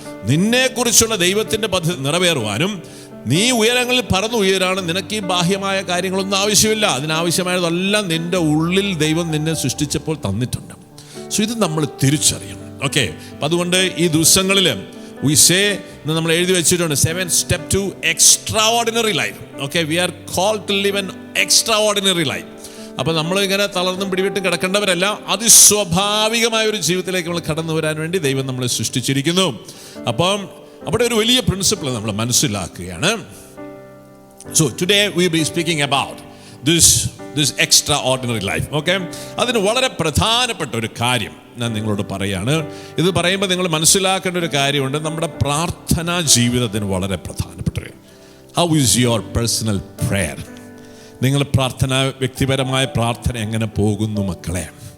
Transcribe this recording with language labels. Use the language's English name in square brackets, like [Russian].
[Malayalam] നിന്നെക്കുറിച്ചുള്ള ദൈവത്തിൻ്റെ പദ്ധതി നിറവേറുവാനും നീ ഉയരങ്ങളിൽ പറന്നുയരാണ്. നിനക്ക് ഈ ബാഹ്യമായ കാര്യങ്ങളൊന്നും ആവശ്യമില്ല. അതിനാവശ്യമായതെല്ലാം നിൻ്റെ ഉള്ളിൽ ദൈവം നിന്നെ സൃഷ്ടിച്ചപ്പോൾ തന്നിട്ടുണ്ട്. സോ ഇത് നമ്മൾ തിരിച്ചറിയണം. ഓക്കെ, അപ്പം അതുകൊണ്ട് ഈ ദിവസങ്ങളിൽ [English] we say, [Malayalam] നമ്മൾ എഴുതി വെച്ചിട്ടുണ്ട് [English] 7 steps to extraordinary life. Okay, we are called to live an extraordinary life. [Malayalam] അപ്പം നമ്മൾ ഇങ്ങനെ തളർന്നും പിടിവിട്ടും കിടക്കേണ്ടവരല്ല. അതിസ്വാഭാവികമായ ഒരു ജീവിതത്തിലേക്ക് നമ്മൾ കടന്നു വരാൻ വേണ്ടി ദൈവം നമ്മളെ സൃഷ്ടിച്ചിരിക്കുന്നു. അപ്പം അവിടെ ഒരു വലിയ പ്രിൻസിപ്പിൾ നമ്മൾ മനസ്സിലാക്കുകയാണ്. [English] So today we will be speaking about this extraordinary life. [Malayalam] Okay, അതിന് വളരെ പ്രധാനപ്പെട്ട ഒരു കാര്യം ഞാൻ നിങ്ങളോട് പറയാണ്. ഇത് പറയുമ്പോൾ നിങ്ങൾ മനസ്സിലാക്കേണ്ട ഒരു കാര്യമുണ്ട്. നമ്മുടെ പ്രാർത്ഥനാ ജീവിതത്തിന് വളരെ പ്രധാനപ്പെട്ട [English] How is your personal prayer? [Malayalam] നിങ്ങൾ വ്യക്തിപരമായ പ്രാർത്ഥന എങ്ങനെ പോകുന്നു മക്കളെ?